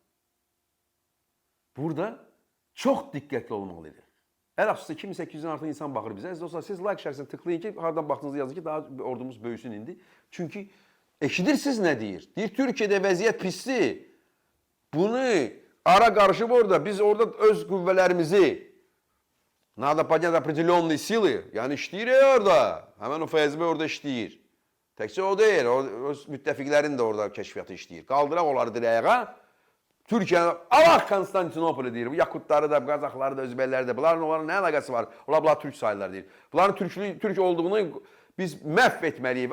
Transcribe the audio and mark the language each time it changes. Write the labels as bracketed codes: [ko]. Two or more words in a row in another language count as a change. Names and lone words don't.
[az] Burada çox diqqətli olmalıyıq. Əlhəqqə 2800-dən artıq insan baxır bizə. Dostlar, siz like şərhəsini tıklayın ki, haradan baxdığınızı yazın ki, daha ordumuz böyüsün indi. Çünki eşidirsiniz nə deyir? Deyir, Türkiyədə vəziyyət pisdir. Bunu ara qarışıb orada, biz orada öz qüvvələrimizi [ru] надо поднять определенные силы. [az] Yəni işləyir orada. Həmən o FSB orada işləyir. Təkcə o deyil, öz müttəfiqlərin də orada kəşfiyyatı işləyir. Qaldıraq onları dirəyə. Türkiyə, Allah Konstantinopoli deyir. Bu Yakutları da, Qazaxları da, Özbəkləri də. Onların nə əlaqəsi var? Onlar Türk sayırlar deyir. Bunların Türk olduğunu biz məhv etməliyik.